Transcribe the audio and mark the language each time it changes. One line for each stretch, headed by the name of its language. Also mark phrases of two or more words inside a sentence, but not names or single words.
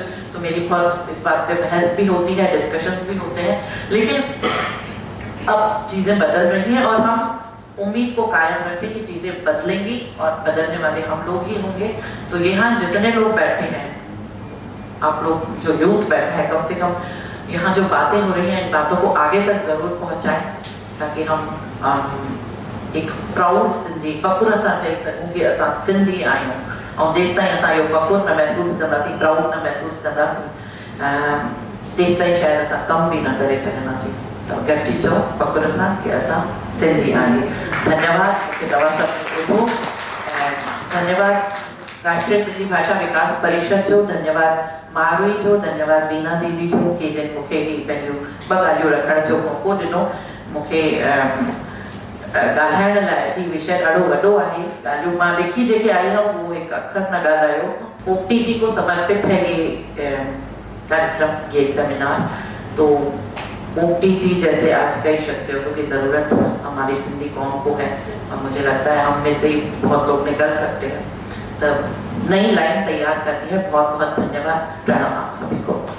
Hindi: तो मेरी बहुत इस बात पे बहस भी होती है, डिस्कशंस भी होते हैं, लेकिन अब चीज़ें बदल रही हैं और हम उम्मीद को कायम रखें कि चीज़ें बदलेंगी और बदलने वाले हम लोग ही होंगे। तो यहाँ जितने लोग बैठे हैं, आप लोग जो यूथ बैठा है, कम से कम यहाँ जो बातें हो रही हैं इन बातों को आगे तक ज़रूर पहुँचाएं, ताकि हम एक प्राउड सिंधी
Sindhi: फ़ख़ुर सां चई सघूं कि असां सिंधी आहियूं। और जेसि ताईं असां इहो फ़ख़ुर न महसूस कंदासीं, प्राउड न महसूस कंदासीं, तेसि ताईं शायद असां कम भी न करे सघंदासीं। तो गॾिजी चओ फ़ख़ुर सां कि असां सिंधी आहियूं। धन्यवाद कि तव्हां सभिनी ॿुधो, ऐं धन्यवाद राष्ट्रीय सिंधी भाषा विकास परिषद जो, धन्यवाद मारवी जो, धन्यवाद बीना दीदी जो कि जिन मूंखे ही पंहिंजूं ॿ ॻाल्हियूं रखण जो मौक़ो ॾिनो। मूंखे ॻाल्हाइण लाइ ही विषय ॾाढो वॾो आहे, ॻाल्हियूं मां लिखी जेके आई हुअमि उहो हिकु अखर न ॻाल्हायो।
Hindi: पोपटी जी को समर्पित है ये कार्यक्रम, ये सेमिनार। तो पोपटी जी जैसे आज कई शख्सियतों की ज़रूरत हमारी सिंधी कौम को है, और मुझे लगता है हम में से ही बहुत लोग निकल सकते हैं। तो नई लाइन तैयार करनी है। बहुत बहुत धन्यवाद, प्रणाम आप सभी को।